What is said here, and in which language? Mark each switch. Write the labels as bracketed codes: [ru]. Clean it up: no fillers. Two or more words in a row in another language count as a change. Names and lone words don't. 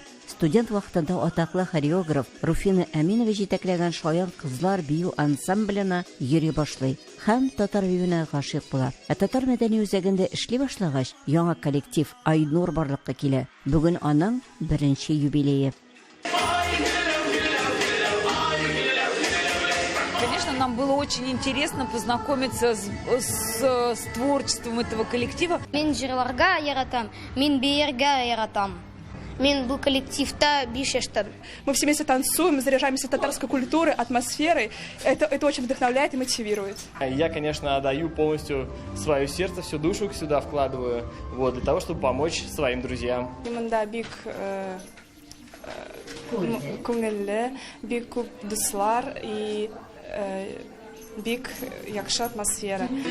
[tt] Студент вакытында атаклы хореограф Руфина Әминова җитәкләгән шаян кызлар бию ансамбленә йөри башлый һәм татар биюенә гашыйк була. Ә татар мәдәни үзәгендә эшли башлагач, яңа коллектив Айнур барлыкка килә. Бүген аның 1нче юбилее. [ru] Конечно, нам было очень интересно познакомиться с творчеством этого коллектива. [tt] Мен җырларга яратам, мен биергә яратам. Мен бу коллективта 5 яшьтән. [ru] Мы все вместе танцуем, заряжаемся татарской культурой, атмосферой. Это очень вдохновляет и мотивирует. Я, конечно, отдаю полностью свое сердце, всю душу сюда вкладываю, для того, чтобы помочь своим друзьям. [tt] Именно бик күңелле, бик күп дуслар и бик яхшы атмосфера.